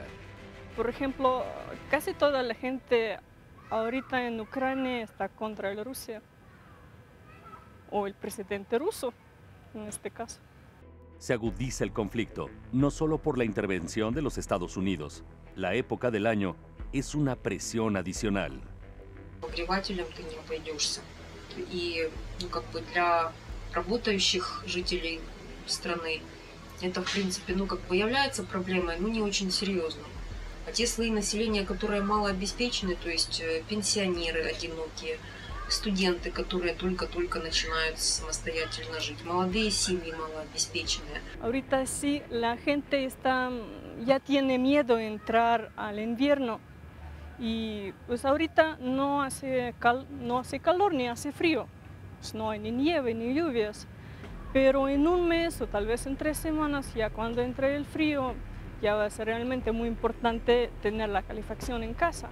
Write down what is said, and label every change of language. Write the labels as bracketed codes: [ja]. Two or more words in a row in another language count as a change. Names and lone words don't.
[es] Por ejemplo, casi toda la gente ahorita en Ucrania está contra la Rusia o el presidente ruso, en este caso. Se agudiza el conflicto, no solo por la intervención de los Estados Unidos. La época del año es una presión adicional. [ru] Обогревателем ты не обойдешься. И, для работающих жителей страны это, в принципе, является проблемой, но не очень серьезной. А те слои населения, которые малообеспечены, то есть пенсионеры одинокие, студенты, которые только-только начинают самостоятельно жить, молодые семьи малообеспеченные. [es] Ahorita sí, la gente ya tiene miedo de entrar al invierno y pues ahorita no hace calor ni hace frío, pues no hay ni nieve ni lluvias, pero en un mes o tal vez en 3 semanas, ya cuando entre el frío, ya va a ser realmente muy importante tener la calefacción en casa.